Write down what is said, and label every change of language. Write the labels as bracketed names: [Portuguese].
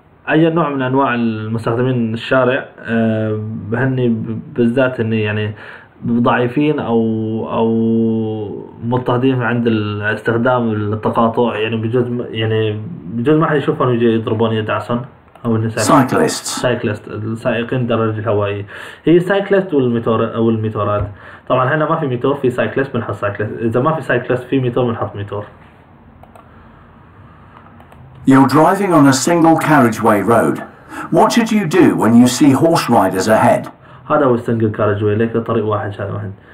[Arabic] اي نوع من انواع المستخدمين الشارع هني بالذات اني يعني ضعيفين او مضطهدين عند استخدام التقاطع، يعني بجوز ما حد يشوفهم يجي يضربون يدعسون او النساء. [English] Cyclists. [Arabic] سايكلست، السائقين الدراجة الهوائية، هي سايكلست والميتور او الميتورات. طبعا هنا ما في ميتور، في سايكلست بنحط سايكلست، اذا ما في سايكلست في ميتور بنحط ميتور. [English] You're driving on a single carriageway road. What should you do when you see horse riders ahead? [Arabic] هذا هو السنجل كارج واي، ليك طريق واحد شارع واحد.